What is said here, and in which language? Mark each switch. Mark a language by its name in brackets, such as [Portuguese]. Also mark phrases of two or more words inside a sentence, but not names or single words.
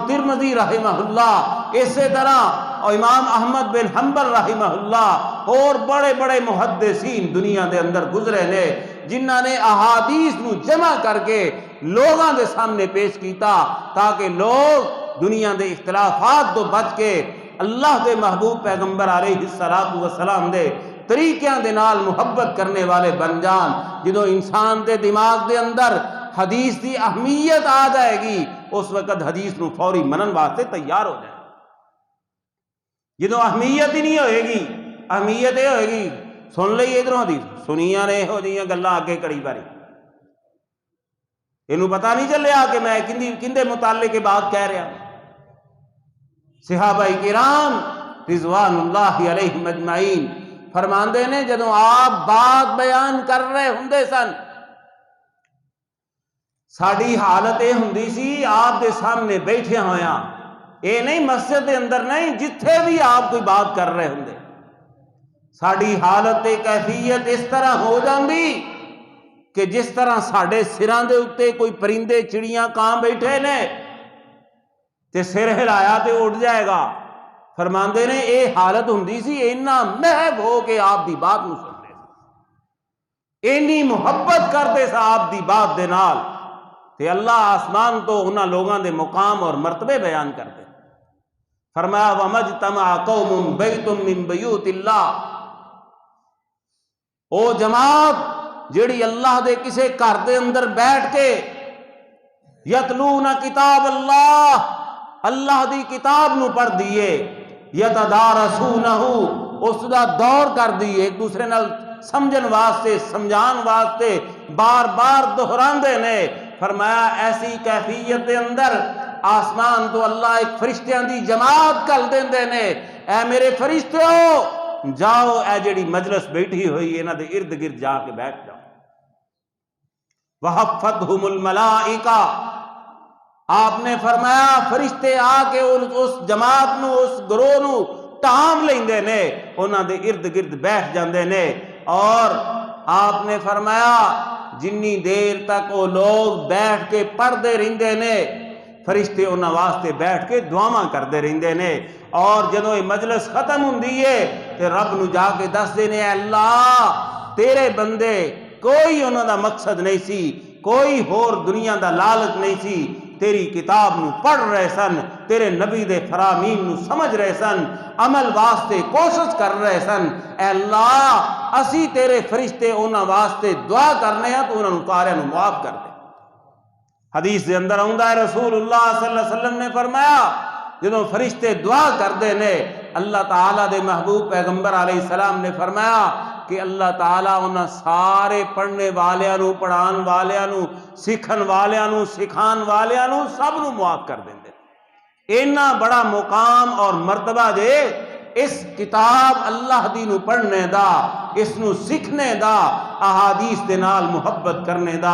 [Punjabi] ترمذی رحمہ اللہ، اسی طرح اور امام احمد بن حنبل رحمہ اللہ اور بڑے بڑے محدثین دنیا دے اندر گزرے نے جنہاں نے احادیث نو جمع کر کے لوگاں دے سامنے پیش کیتا تاکہ لوگ دنیا دے اختلافات تو بچ کے اللہ دے محبوب پیغمبر علیہ السلام دے طریقیاں دے نال محبت کرنے والے بن جان۔ جدو انسان دے دماغ دے اندر حدیث دی اہمیت آ جائے گی اس وقت حدیث نو فوری منن واسطے تیار ہو جائے۔ جدو اہمیت ہی نہیں ہوئے گی، اہمیت یہ ہوئے گی سن لئی ادھروں حدیث سنیاں نے یہو جیاں گلاں اگے کڑی باری، اینوں پتہ نہیں چلیا کہ میں کندے متعلق کے بات کہہ رہا۔ صحابہ کرام رضوان اللہ علیہم اجمعین فرماندے نے جدوں آپ بات بیان کر رہے ہوندے سن ساڈی حالت یہ ہوندی سی آپ دے سامنے بیٹھے ہویاں، اے نہیں مسجد دے اندر نہیں، جتھے بھی آپ کوئی بات کر رہے ہوندے ساڈی حالت کیفیت اس طرح ہو جاندی کہ جس طرح ساڈے سراں دے اوتے کوئی پرندے چڑیاں کاں بیٹھے نے تے سر ہلایا تے اڑ جائے گا۔ فرماندے نے اے حالت ہوندی سی، اینا محب ہو کے آپ دی بات نو سنتے سا، اینی محبت کرتے سا آپ دی بات دے نال تے اللہ آسمان تو انہاں لوگاں دے مقام اور مرتبے بیان کرتے۔ فرمایا [Arabic] وَمَجْتَمَعَ قَوْمٌ بَيْتٌ مِّن بَيُوتِ اللَّهِ، [Punjabi] او جماعت جیڑی اللہ دے کسے گھر دے اندر بیٹھ کے [Arabic] یتلون کتاب اللہ، [Punjabi] اللہ دی کتاب نو پڑھ دیئے، یتدارسونہ اس دا دور کر دیئے، ایک دوسرے نال سمجھن واسطے سمجھان واسطے بار بار دہراندے نے۔ فرمایا ایسی کیفیت دے اندر آسمان تو اللہ ایک فرشتیاں دی جماعت کل دیندے نے، اے میرے فرشتیو جاؤ اے جڑی مجلس بیٹھی ہوئی انہاں دے ارد گرد جا کے بیٹھ جاؤ۔ [Arabic] وحفتہم الملائکہ، [Punjabi] آپ نے فرمایا فرشتے آ کے اس جماعت نو اس گروہ نو ٹام لیندے نے، انہاں دے ارد گرد بیٹھ جاندے نے، اور آپ نے فرمایا جنی دیر تک وہ لوگ بیٹھ کے پڑھتے رہندے نے فرشتے انہاں واسطے بیٹھ کے دعاواں کرتے رہندے نے، اور جدوں یہ مجلس ختم ہوندی ہے تے رب نو جا کے دس دے نے اے اللہ تیرے بندے کوئی انہاں دا مقصد نہیں سی، کوئی ہور دنیا دا لالچ نہیں سی، تیری کتاب نو پڑھ رہے سن، تیرے نبی دے فرامین نو سمجھ رہے سن، عمل واسطے کوشش کر رہے سن، اے اللہ اسی تیرے فرشتے انہاں واسطے دعا کرنے ہیں تو انہاں نو سارے نو معاف کر دے۔ حدیث دے اندر آندا ہے رسول اللہ صلی اللہ علیہ وسلم نے فرمایا جدوں فرشتے دعا کردے نے اللہ تعالیٰ دے محبوب پیغمبر علیہ السلام نے فرمایا کہ اللہ تعالیٰ انہاں سارے پڑھنے والیاں نو پڑھان والیاں نو سکھن والیاں نو سکھان والیاں نو سب نو معاف کر دیندے۔ اینا بڑا مقام اور مرتبہ دے اس کتاب اللہ دی نو پڑھنے دا، اس نو سکھنے دا، احادیث دے نال محبت کرنے دا۔